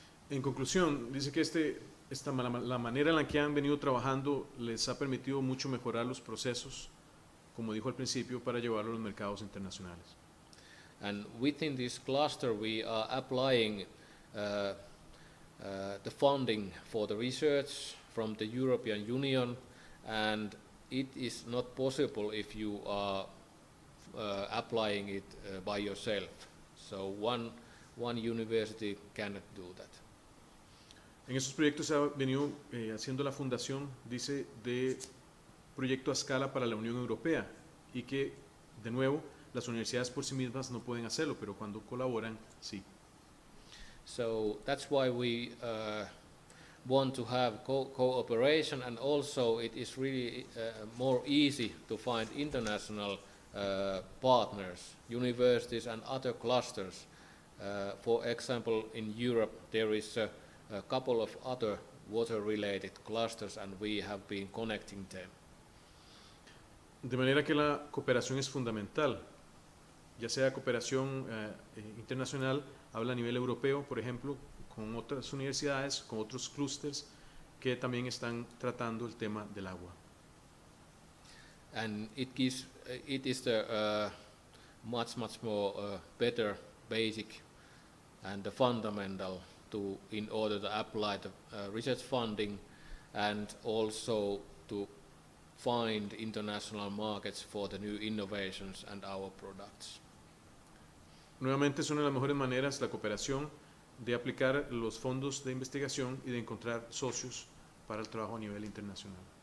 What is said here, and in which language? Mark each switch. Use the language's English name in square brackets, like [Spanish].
[Spanish] En conclusión, dice que la manera en la que han venido trabajando les ha permitido mucho mejorar los procesos, como dijo al principio, para llevarlo a los mercados internacionales. [English] And within this cluster we are applying the funding for the research from the European Union, and it is not possible if you are applying it by yourself. So one university cannot do that. [Spanish] En estos proyectos se ha venido haciendo la fundación, dice, de proyecto a escala para la Unión Europea y que, de nuevo, las universidades por sí mismas no pueden hacerlo, pero cuando colaboran, sí. [English] So that's why we want to have cooperation, and also it is really more easy to find international partners, universities and other clusters. For example, in Europe there is a couple of other water-related clusters, and we have been connecting them. [Spanish] De manera que la cooperación es fundamental, ya sea cooperación internacional, habla a nivel europeo, por ejemplo, con otras universidades, con otros clústeres que también están tratando el tema del agua. [English] And it is the much more better basic and the fundamental in order to apply the research funding and also to find international markets for the new innovations and our products. [Spanish] Nuevamente es una de las mejores maneras la cooperación de aplicar los fondos de investigación y de encontrar socios para el trabajo a nivel internacional.